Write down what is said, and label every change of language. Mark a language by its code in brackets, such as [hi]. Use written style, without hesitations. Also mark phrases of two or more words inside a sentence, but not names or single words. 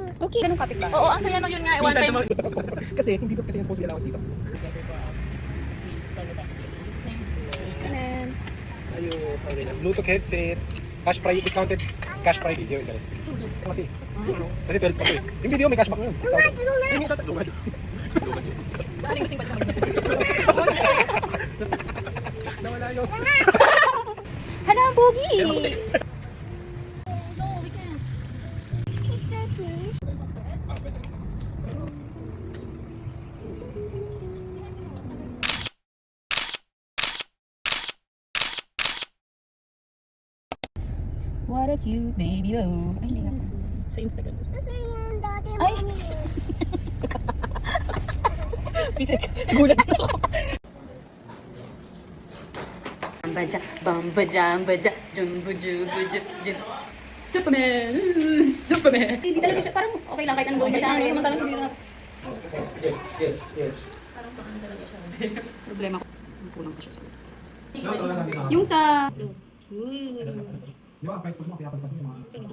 [tl] cute. Ganun kapit ba? Oo, ang saya no yun nga. [en] One time. [tl] Kasi hindi ko kasi yung [en] supposed to be allowance [tl] dito. Ganun. [en] Bluetooth headset, cash price discounted, cash price zero interest. [tl] Kasi 12 pa eh. Yung video may cashback na yun. 6,000. Saan yung 50 naman? Nawala yun. Hala, Bogi! [en] No, we can't. What a cute baby, [tl] oh. Ay, hindi na. Sa Instagram. Ay! Pisik. Nagulat ako. Bamba jamba ja, jumbo jubo jub jub. Superman! Superman! Hindi talaga siya, parang okay lang kahit anong gawin niya sa akin. Matalang sabihin na. Yes. Problema ko. Kulang pa siya sa Yung sa... yung Facebook mo, kaya pala yung mga